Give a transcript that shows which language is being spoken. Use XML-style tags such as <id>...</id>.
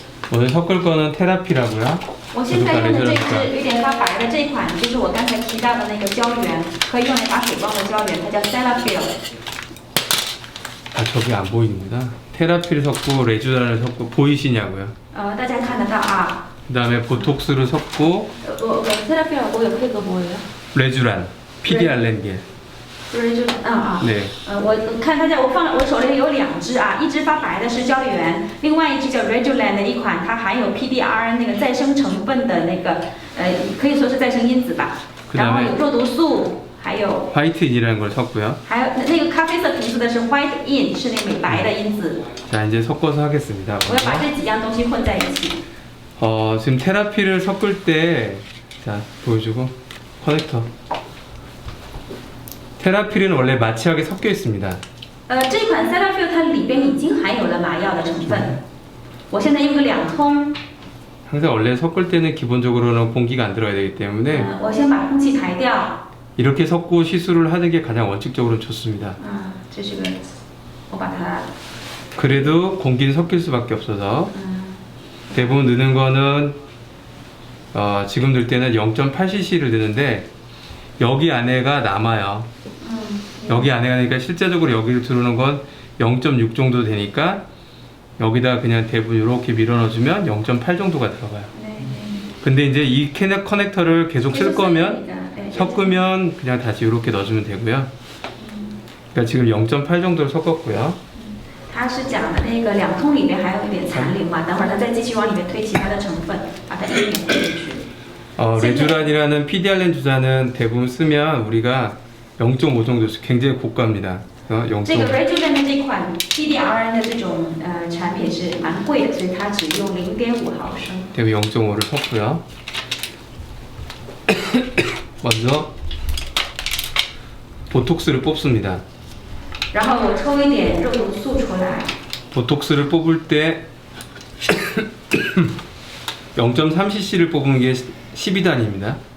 <ko>오늘 섞을 거는 테라피라고요.</ko> <zh>我现在用的这支有点发白的这一款，就是我刚才提到的那个胶原，可以用来打水光的胶原，它叫 Celaphil。</zh> <ko>아, 저기 안 보입니다. 테라피를 섞고 레주단을 섞고 보이시냐고요.</ko> <zh>大家看得到啊。</zh> <ko>그다음에 보톡스를 섞고</ko> <zh>我 Celaphil 我有配合膜的。</zh> <ko>레주란, PD알렌겔.</ko> <zh>就是</zh> <ko>네.</ko> <zh>我看大家，我手里有两支啊，一支发白的是胶原，另外一支叫 Rejulan 的一款，它含有 PDR 那个再生成分的那个可以说是再生因子吧。然后有肉毒素，还有</zh> <ko>화이트인이라는 걸 섞고요.</ko> <zh>还有那个咖啡色瓶子的是 White In， 是那个美白的因子。</zh> <ko>자, 이제 섞어서 하겠습니다.</ko> <zh>我要把这几样东西混在一起。</zh> <ko>지금 테라피를 섞을 때, 자, 보여주고, 커넥터. 테라필은 원래 마취하게 섞여 있습니다.</ko> <zh>这款 Celaphil 它里边已经含有了麻药的成分。我现在用个两通。</zh> <ko>항상 원래 섞을 때는 기본적으로는 공기가 안 들어야 되기 때문에</ko> <zh>我先把空气排掉。</zh> <ko>이렇게 섞고 시술을 하는 게 가장 원칙적으로 좋습니다.</ko> <zh>这是个，我把它。</zh> <ko>그래도 공기는 섞일 수밖에 없어서 대부분 넣는 거는 지금 넣을 때는 0.8cc를 넣는데 여기 안에가 남아요. 여기 안에가 되니까 실제적으로 여기로 들어오는 건 0.6 정도 되니까 여기다 그냥 대부분 이렇게 밀어 넣어주면 0.8 정도가 들어가요. 근데 이제 이 커넥터를 계속 쓸 거면 섞으면 그냥 다시 이렇게 넣어주면 되고요. 그러니까 지금 0.8 정도를 섞었고요.</ko> <zh>他是讲的那个两通里面还有一点残留嘛，等会儿他再继续往里面推其他的成分，把它一点混进去。</zh> <ko>레주란이라는 PD알렌 주사는 대부분 쓰면 우리가 0.5 정도 굉장히 고가입니다. 그러니까 0.</ko> <zh>这个 Rejuven 的这款 PDRN 的这种产品是蛮贵的，所以它只用0.5毫升。</zh> <ko>대비 0.5를 섞고요. 먼저 보톡스를 뽑습니다.</ko> <zh>然后我抽一点肉毒素出来，</zh> <ko>보톡스를 뽑을 때 0.3cc를 뽑은 게 12단입니다.</ko>